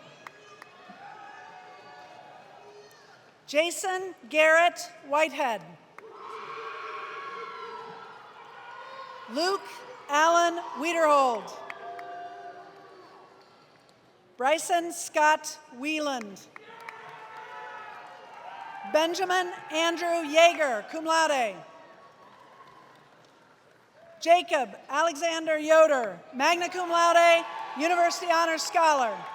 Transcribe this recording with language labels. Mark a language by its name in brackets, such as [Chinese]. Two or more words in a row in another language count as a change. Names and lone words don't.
[English] Jason Garrett Whitehead. Luke Allen Wiederhold. Bryson Scott Wieland. Benjamin Andrew Yeager, [Latin] cum laude. [English] Jacob Alexander Yoder, [Latin] magna cum laude, [English] University Honors Scholar.